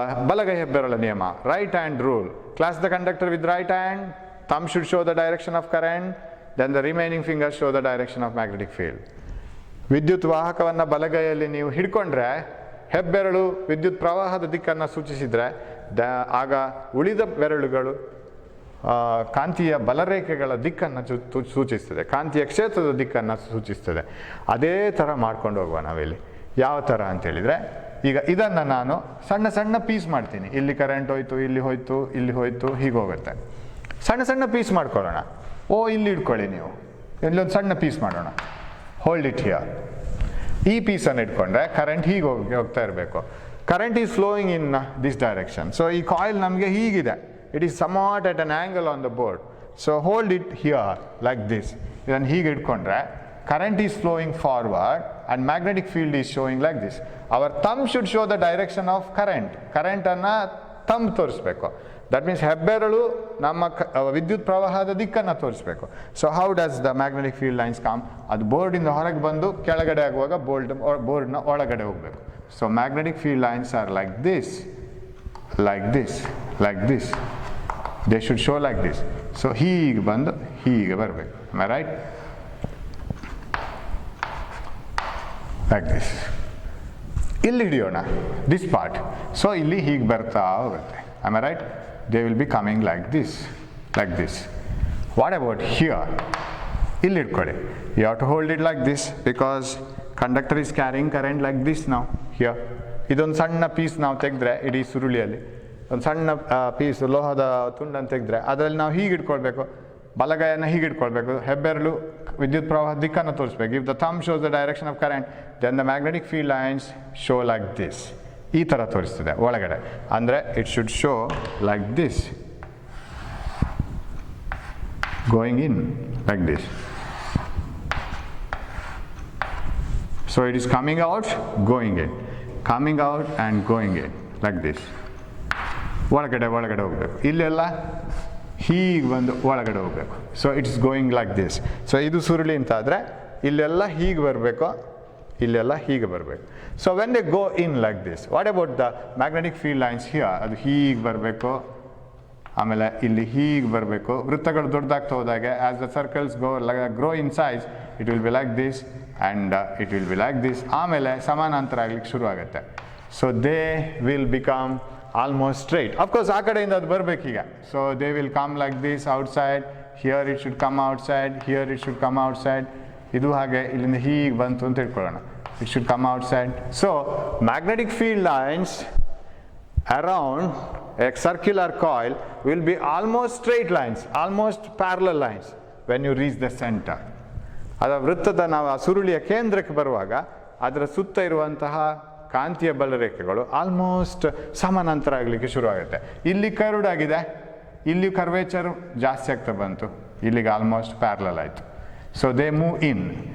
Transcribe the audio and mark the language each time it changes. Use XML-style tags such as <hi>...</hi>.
<kn>ಬಲಗೈ ಹೆಬ್ಬೆರಳ ನಿಯಮ,</kn> <en>Right hand rule. Clasp the conductor with right hand, thumb should show the direction of current, then the remaining fingers show the direction of magnetic field.</en> <kn>ವಿದ್ಯುತ್ ವಾಹಕವನ್ನು ಬಲಗೈಯಲ್ಲಿ ನೀವು ಹಿಡ್ಕೊಂಡ್ರೆ ಹೆಬ್ಬೆರಳು ವಿದ್ಯುತ್ ಪ್ರವಾಹದ ದಿಕ್ಕನ್ನು ಸೂಚಿಸಿದರೆ ಆಗ ಉಳಿದ ಬೆರಳುಗಳು ಕಾಂತೀಯ ಬಲರೇಖೆಗಳ ದಿಕ್ಕನ್ನು ಸೂಚಿಸ್ತದೆ, ಕಾಂತೀಯ ಕ್ಷೇತ್ರದ ದಿಕ್ಕನ್ನು ಸೂಚಿಸ್ತದೆ. ಅದೇ ಥರ ಮಾಡ್ಕೊಂಡು ಹೋಗುವ ನಾವಿಲ್ಲಿ. ಯಾವ ಥರ ಅಂತೇಳಿದರೆ, ಈಗ ಇದನ್ನು ನಾನು ಸಣ್ಣ ಸಣ್ಣ ಪೀಸ್ ಮಾಡ್ತೀನಿ. ಇಲ್ಲಿ ಕರೆಂಟ್ ಹೋಯ್ತು, ಇಲ್ಲಿ ಹೋಯ್ತು, ಇಲ್ಲಿ ಹೋಯ್ತು, ಹೀಗೆ ಹೋಗುತ್ತೆ. ಸಣ್ಣ ಸಣ್ಣ ಪೀಸ್ ಮಾಡ್ಕೊಳ್ಳೋಣ. ಇಲ್ಲಿ ಇಟ್ಕೊಳ್ಳಿ ನೀವು, ಇಲ್ಲೊಂದು ಸಣ್ಣ ಪೀಸ್ ಮಾಡೋಣ.</kn> <en>Hold it here.</en> <kn>ಈ ಪೀಸನ್ನು ಇಟ್ಕೊಂಡ್ರೆ ಕರೆಂಟ್ ಹೀಗೆ ಹೋಗ್ತಾ ಇರಬೇಕು.</kn> <en>Current is flowing in this direction.</en> <kn>So ಈ ಕಾಯಿಲ್ ನಮಗೆ ಹೀಗಿದೆ.</kn> <en>It is somewhat at an angle on the board. So hold it here like this.</en> <kn>ಇದನ್ನು ಹೀಗೆ ಇಟ್ಕೊಂಡ್ರೆ</kn> <en>current is flowing forward and magnetic field is showing like this. Our thumb should show the direction of current.</en> <kn>ಕರೆಂಟನ್ನು thumb ತೋರಿಸ್ಬೇಕು.</kn> <en>that means</en> <kn>ಹೆಬ್ಬೆರಳು ನಮ್ಮ ವಿದ್ಯುತ್ ಪ್ರವಾಹದ ದಿಕ್ಕನ್ನು ತೋರಿಸ್ಬೇಕು.</kn> <en>So how does the magnetic field lines come?</en> <kn>ಅದು ಬೋರ್ಡಿಂದ ಹೊರಗೆ ಬಂದು ಕೆಳಗಡೆ ಆಗುವಾಗ ಬೋರ್ಡ್ನ ಒಳಗಡೆ ಹೋಗಬೇಕು.</kn> <en>So magnetic field lines are like this, like this, like this. They should show like this.</en> <kn>So ಹೀಗೆ ಬಂದು ಹೀಗೆ ಬರಬೇಕು.</kn> <en>Am I right? Like this.</en> <kn>ಇಲ್ಲಿ ಹಿಡಿಯೋಣ</kn> <en>This part.</en> <kn>ಸೊ ಇಲ್ಲಿ ಹೀಗೆ ಬರ್ತಾ ಹೋಗುತ್ತೆ.</kn> <en>Am I right? They will be coming like this, like this. What about here?</en> <kn>ಇಲ್ಲಿ ಇಟ್ಕೊಳ್ಳಿ.</kn> <en>You have to hold it like this because conductor is carrying current like this now, here.</en> <kn>ಇದೊಂದು ಸಣ್ಣ piece ನಾವು ತೆಗೆದ್ರೆ, ಇಡೀ ಸುರುಳಿಯಲ್ಲಿ ಒಂದು ಸಣ್ಣ ಪೀಸ್ ಲೋಹದ ತುಂಡನ್ನು ತೆಗೆದ್ರೆ ಅದರಲ್ಲಿ ನಾವು ಹೀಗೆ ಇಟ್ಕೊಳ್ಬೇಕು. ಬಲಗೈಯನ್ನು ಹೀಗೆ ಇಟ್ಕೊಳ್ಬೇಕು. ಹೆಬ್ಬೆರಳು ವಿದ್ಯುತ್ ಪ್ರವಾಹ ದಿಕ್ಕನ್ನು ತೋರಿಸ್ಬೇಕು.</kn> <en>If the thumb shows the direction of current, then the magnetic field lines show like this.</en> <kn>ಈ ಥರ ತೋರಿಸ್ತದೆ ಒಳಗಡೆ. ಅಂದರೆ</kn> <en>It should show like this, going in like this. So it is coming out, going in, coming out and going in like this.</en> <kn>ಒಳಗಡೆ ಒಳಗಡೆ ಹೋಗಬೇಕು. ಇಲ್ಲೆಲ್ಲ ಹೀಗೆ ಬಂದು ಒಳಗಡೆ ಹೋಗಬೇಕು.</kn> <en>So it's going like this.</en> <kn>So ಇದು ಸುರುಳಿ ಅಂತಾದರೆ ಇಲ್ಲೆಲ್ಲ ಹೀಗೆ ಬರಬೇಕು, ಇಲ್ಲೆಲ್ಲ ಹೀಗೆ ಬರಬೇಕು.</kn> <en>So when they go in like this, what about the magnetic field lines here?</en> <kn>ಅದು ಹೀಗೆ ಬರಬೇಕು, ಆಮೇಲೆ ಇಲ್ಲಿ ಹೀಗೆ ಬರಬೇಕು. ವೃತ್ತಗಳು ದೊಡ್ಡದಾಗ್ತಾ ಹೋದಾಗೆ</kn> <en>As the circles grow in size it will be like this and it will be like this.</en> <kn>ಆಮೇಲೆ ಸಮಾನಾಂತರ ಆಗ್ಲಿಕ್ಕೆ ಶುರು ಆಗುತ್ತೆ.</kn> <en>So they will become almost straight.</en> <kn>Of course ಆ ಕಡೆಯಿಂದ ಅದು ಬರಬೇಕೀಗ.</kn> <en>So they will come like this outside. Here it should come outside, here it should come outside.</en> <kn>ಇದು ಹಾಗೆ ಇಲ್ಲಿಂದ ಹೀಗೆ ಬಂತು ಅಂತ ಇಟ್ಕೊಳ್ಳೋಣ.</kn> <en>It should come outside. So magnetic field lines around a circular coil will be almost straight lines, almost parallel lines when you reach the center.</en> <kn>ಅದರ ವೃತ್ತದ ನಾವು ಆ ಸುರುಳಿಯ ಕೇಂದ್ರಕ್ಕೆ ಬರುವಾಗ ಅದರ ಸುತ್ತ ಇರುವಂತಹ ಕಾಂತೀಯ ಬಲರೇಖೆಗಳು ಆಲ್ಮೋಸ್ಟ್ ಸಮಾನಾಂತರ ಆಗಲಿಕ್ಕೆ ಶುರುವಾಗುತ್ತೆ. ಇಲ್ಲಿ ಕರ್ವ್ಡ್ ಆಗಿದೆ, ಇಲ್ಲಿ ಕರ್ವೇಚರ್ ಜಾಸ್ತಿ ಆಗ್ತಾ ಬಂತು, ಇಲ್ಲಿಗೆ ಆಲ್ಮೋಸ್ಟ್ ಪ್ಯಾರಲಲ್ ಆಯಿತು.</kn> <en>So they move in.</en>